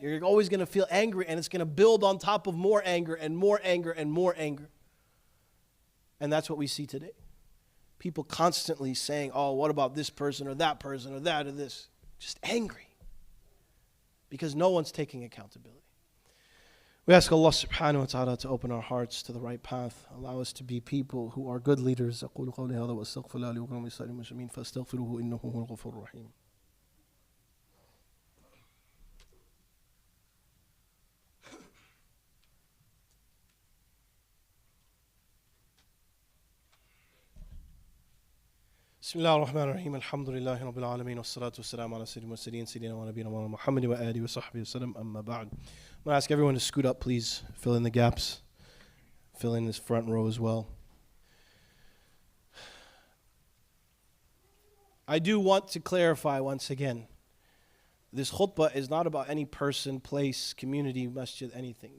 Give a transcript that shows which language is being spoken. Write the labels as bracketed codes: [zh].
[en] You're always going to feel angry, and it's going to build on top of more anger and more anger and more anger. And that's what we see today. People constantly saying, oh, what about this person or that or this? Just angry. because no one's taking accountability. We ask Allah subhanahu wa ta'ala to open our hearts to the right path. Allow us to be people who are good leaders. [ar] أقول قولي هذا وأستغفر الله لي ولكم ولسائر المسلمين فاستغفروه إنه هو الغفور الرحيم. بسم الله الرحمن الرحيم الحمد لله رب العالمين والصلاة والسلام على سيد المرسلين سيدنا ونبينا محمد وآله وصحبه وسلم أما بعد. [en] I'm going to ask everyone to scoot up, please. Fill in the gaps. Fill in this front row as well. I do want to clarify once again. This khutbah is not about any person, place, community, masjid, anything.